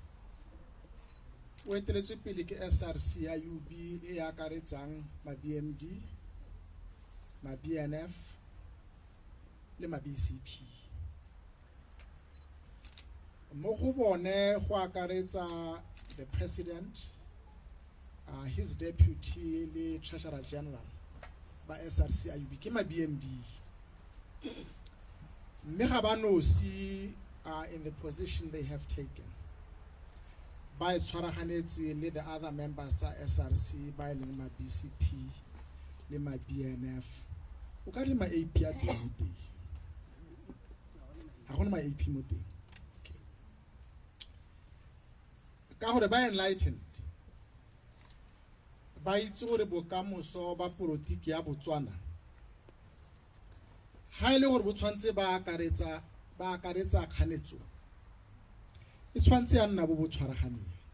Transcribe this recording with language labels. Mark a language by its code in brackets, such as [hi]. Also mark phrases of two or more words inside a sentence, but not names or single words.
[tn] o eteletswe pele ke SRC ya UB e akaretsang ma BMD ma BNF le ma BCP mo go bone go akaretsa [en] the president his deputy [tn] le [en] treasurer general [tn] ba SRC ya UB ke ma BMD mme ga ba no [en] see in the position they have taken [tn] by tshwaraganetse le [en] the other members [tn] tsa SRC ba leng ma BCP le ma BNF o ka le ma AP a teng ha gona ma AP mo teng ka gore ba enlightened ba itse gore bokamoso ba politiki ya Botswana ha ile gore bo tshwantse ba akaretsa kganetso e tshwantse ya nna bo tshwaraganeng